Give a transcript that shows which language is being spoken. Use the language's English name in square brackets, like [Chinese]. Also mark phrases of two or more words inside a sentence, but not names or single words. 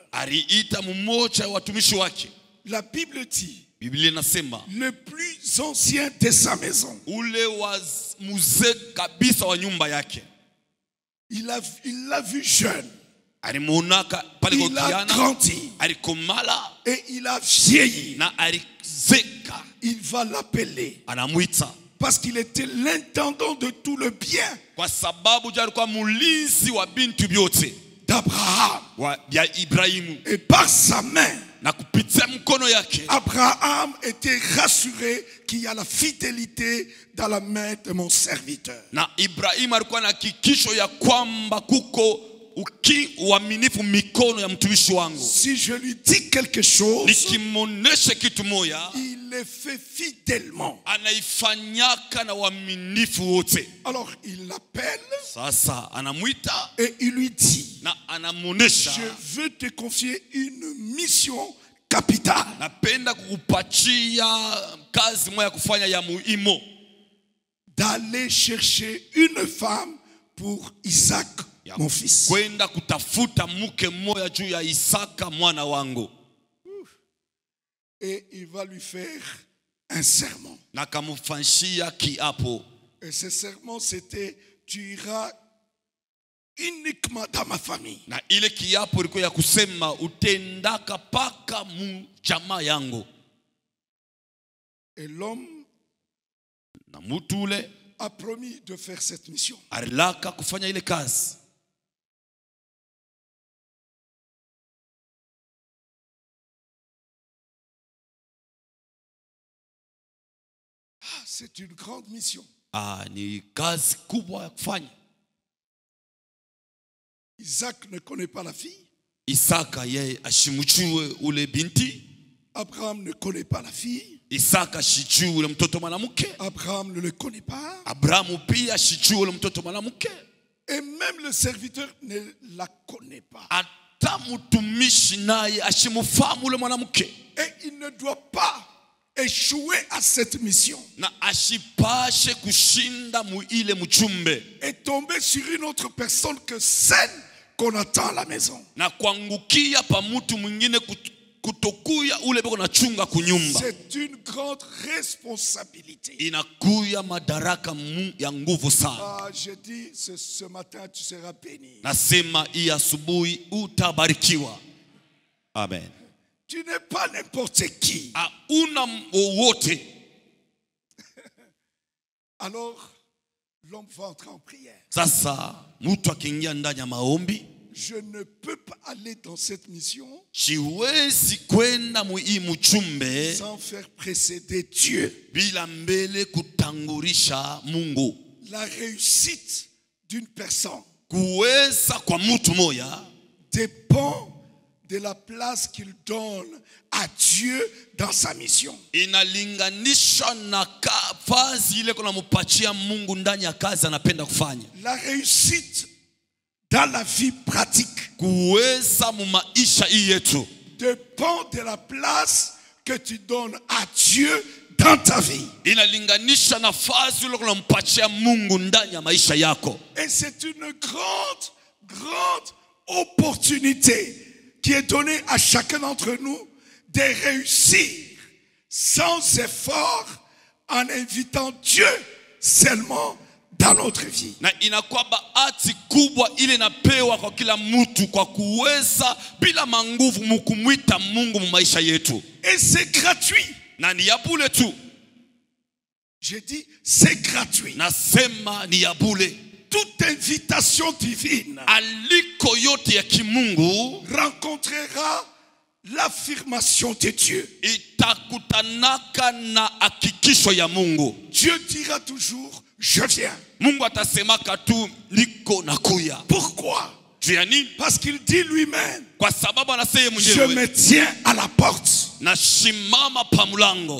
[Swahili] aliita mmoja wa watumishi wake. [French] La Bible dit, [Swahili] Biblia inasema [French] le plus ancien de sa maison. [Swahili] ule wa mzee kabisa wa nyumba yake. [French] Il l'a vu jeune. [Swahili] Alimuonaka pale kwa [French] Il a [Swahili] kijana, [French] grandi [Swahili] alikomala [French] et il a vieilli. [Swahili] na alizeka. [French] Il va l'appeler [Swahili] Anamuita [French] parce qu'il était l'intendant de tout le bien [Swahili] kwa sababu je alikuwa mulinzi wa bintu vyote [French] d'Abraham. [Swahili] ya Ibrahimu, [French] Et par sa main, [Swahili] na kupitia mkono yake [French] Abraham était rassuré qu'il y a la fidélité dans la main de mon serviteur. [Swahili] na Ibrahimu alikuwa na hakikisho ya kwamba kuko uaminifu mikono ya mtumishi wangu. [French] Si je lui dis quelque chose, [Swahili] Nikimonesha kitu moya, [French] il le fait fidèlement. [Swahili] anaifanyaka na uaminifu wote. [French] Alors il l'appelle [Swahili] Sasa anamuita [French] et il lui dit, [Swahili] na anamuonesha, [French] je veux te confier une mission capitale. [Swahili] napenda kukupatia kazi moja kufanya ya muhimu, [French] D'aller chercher une femme pour Isaac, mon fils. [Swahili] kwenda kutafuta mke mmoja juu ya Isaka mwana wangu. [French] Et il va lui faire un serment. [Swahili] Na kamufanyia kiapo. [French] Et ce serment, c'était, tu iras uniquement dans ma famille. [Swahili] Na ile kiapo ilikuwa ya kusema utendaka paka mu jamaa yangu. [French] Et l'homme [Swahili] Na mtu ule [French] a promis de faire cette mission. [Swahili] alilaka kufanya ile kazi. [French] Ah, c'est une grande mission. [Swahili] Ni kazi kubwa ya kufanya. [French] Isaac ne connaît pas la fille. [Swahili] Isaka yeye ashimuchue ule binti. [French] Abraham ne connaît pas la fille. [Swahili] Isaka shichue ule mtoto mwanamke. [French] Abraham ne le connaît pas. [Swahili] Abrahamu pia shichue ule mtoto mwanamke. [French] Et même le serviteur ne la connaît pas. [Swahili] Ata mtumishi naye ashimufahamu ule mwanamke. [French] Et il ne doit pas échouer à cette mission. [Swahili] Na ashipashe kushinda mu ile mchumbe. [French] Et tomber sur une autre personne que celle qu'on attend à la maison. [Swahili] Na kuangukia pa mtu mwingine kutokuya ule beko na chunga kunyumba. [French] C'est une grande responsabilité. [Swahili] Inakuya madaraka ya nguvu sana. [French] Ah, je dis ce matin tu seras béni. [Swahili] Nasema hii asubuhi utabarikiwa. Amen. [French] Tu n'es pas n'importe qui. [Swahili] Una wowote. [French] Alors, l'homme va entrer en prière. [Swahili] Sasa mtu akiingia ndani ya maombi, [French] Je ne peux pas aller dans cette mission [Swahili] siwezi kwenda hii mchumbe [French] sans faire précéder Dieu. [Swahili] bila mbele kutangurisha Mungu. [French] La réussite d'une personne [Swahili] Kuweza kwa mtu moya [French] dépend de la place qu'il donne à Dieu dans sa mission. [Swahili] inalinganisha na kazi ile kuna mpachia Mungu ndani ya kazi anapenda kufanya. [French] La réussite dans la vie pratique [Swahili] Kuweza mu maisha hii yetu [French] dépend de la place que tu donnes à Dieu dans ta vie. [Swahili] inalinganisha nafasi ile kuna mpachia Mungu ndani ya maisha yako. [French] Et c'est une grande opportunité qui est donnée à chacun d'entre nous de réussir sans effort en invitant Dieu seulement dans notre vie. [Swahili] Na inakuwa bahati kubwa ile napewa kwa kila mtu kwa kuweza bila manguvu mkumwita Mungu mu maisha yetu. [French] Et c'est gratuit. [Swahili] Na ni ya bure tu. [French] J'ai dit c'est gratuit. [Swahili] Nasema ni ya bure. [French] Toute invitation divine [Swahili] Aliko yote ya kimungu [French] rencontrera l'affirmation de Dieu. [Swahili] itakutanaka na hakikisho ya Mungu. [French] Dieu dira toujours je viens. [Swahili] Mungu atasemaka tu niko nakuya. [French] Pourquoi? [Swahili] Juu ya nini? [French] Parce qu'il dit lui-même [Swahili] Kwa sababu anasema [French] je [Swahili] mwenyewe [French] me tiens à la porte [Swahili] na shimama pa mlango